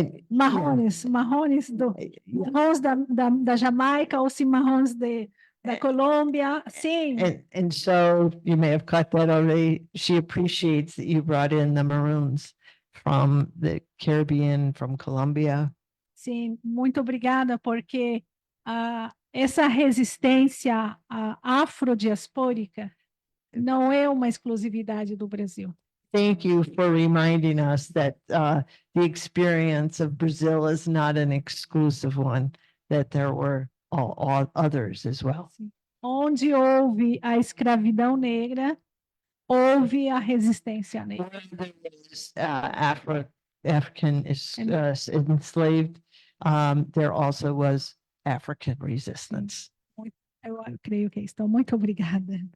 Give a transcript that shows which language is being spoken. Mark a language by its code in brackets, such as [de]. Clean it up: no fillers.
[pt] marrons marrons da Jamaica ou cimarrons da Colômbia, sim, [en] and so you may have caught that already. She appreciates that you brought in the maroons from the Caribbean, from Colombia. [pt] sim, muito obrigada, porque essa resistência afrodiaspórica não é uma exclusividade do Brasil. [en] Thank you for reminding us that the experience of Brazil is not an exclusive one, that there were all others as well. [pt] Onde houve a escravidão negra, houve a resistência negra. [en] Where there was, African enslaved, there also was African resistance. [pt] Eu creio que é isso. Então, muito obrigada.